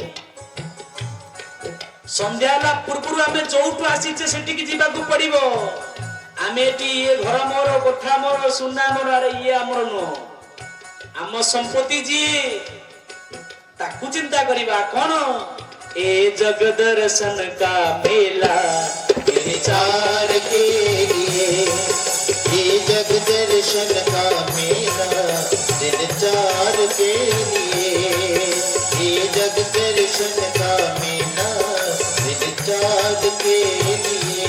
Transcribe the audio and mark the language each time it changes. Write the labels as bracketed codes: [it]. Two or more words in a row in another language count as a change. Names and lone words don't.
[or] ସନ୍ଧ୍ୟା ହେଲା ପୂର୍ବରୁ ଆମେ ଯୋଉଠୁ ଆସିଛେ ସେଠିକି ଯିବାକୁ ପଡିବ। ଆମେ ଏଠି ଇଏ ଘର ମୋର, କୋଠା ମୋର, ସୁନା ମୋର, ଆରେ ଇଏ ଆମର ନୁହଁ। ଆମ ସମ୍ପତ୍ତି ଯିଏ, ତାକୁ ଚିନ୍ତା କରିବା। କଣ? [hi] ए जग दर्शन का मेला विचार के लिए, ये जग दर्शन का मेला दिन 4 के लिए, ये जग दर्शन का मेला दिन 4 के लिए।